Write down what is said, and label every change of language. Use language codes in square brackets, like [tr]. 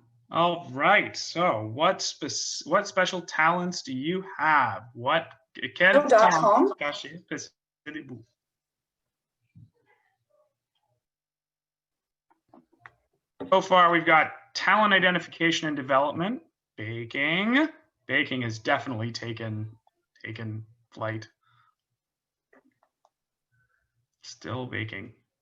[en] All right. So, what special talents do you have? [fr] Quel talent caché possédez-vous? [en] So far, we've got talent identification and development, baking. Baking has definitely taken flight. Still baking.